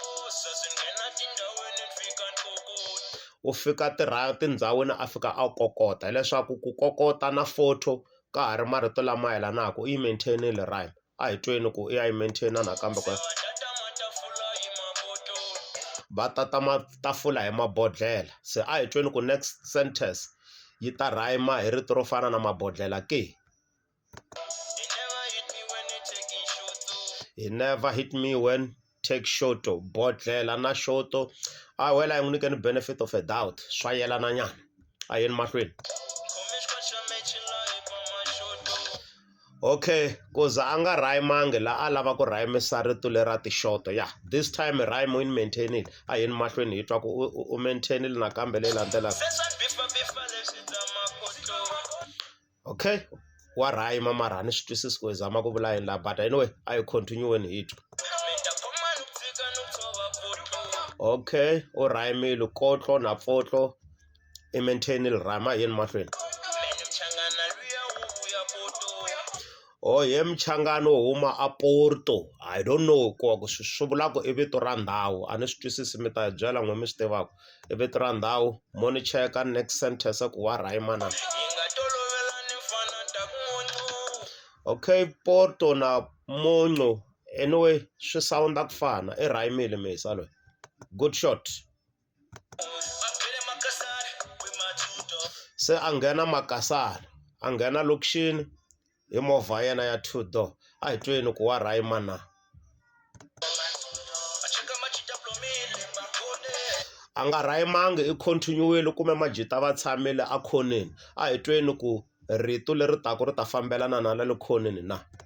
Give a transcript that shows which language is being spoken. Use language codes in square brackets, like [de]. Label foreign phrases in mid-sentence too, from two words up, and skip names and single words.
[ts] u fika tindhawini a fika a kokota hileswaku ku kokota na photo ka ha ri marito lama yelanaka i yi maintainile rhyme a hi tweni ku i ya yi maintaina nakambe va tata matafula hi mabodhlela se a hi tweni ku [en] next sentence [ts] yi ta rhayima hi rito ro fana na mabodhlela ke [en] he never hit me when take shoto [ts] bodhlela na shoto a wela hi n'wi nyikeni [en] benefit of a doubt [ts] swa yelana nyana a yeni mahlweni okay ku za a nga rhayimangi la a lava ku rhayimisa rito lera tishoto ya [en] this time rhyme [ts] win maintainile a yeni mahlweni hi twa ku u maintainile nakambe leyi landzelaka okay wa rhayima mara a ni swi twisisi ku hi zama ku vula yini la [en] but anyway [ts] a hi continue-weni hi twa okay u rhayimile kotlo na pfotlo i maintainile rhyme a yeni mahlweni ye mchangano wo huma a Porto [en] I don't know [ts] ku swi vulaka i vito ra ndhawu a ni swi twisisi mi ta hi byela n'we mi swi tivaka i vito ra ndhawu mo ni cheka [en] next sentence [ts] ku wa rhayima na okay Porto na Monco anyway swi sounda ku fana i rhayimile mihisa loyi [en] good shot [ts] se a nghena Makasana a nghena lokixini hi movha yena ya [en] two door [ts] a hi tweni ku wa rhayima na a nga rhayimangi i continue-wile kume majita va tshamile a khoneni a hi tweni ku rito leri taku ri ta fambelana na le khoneni na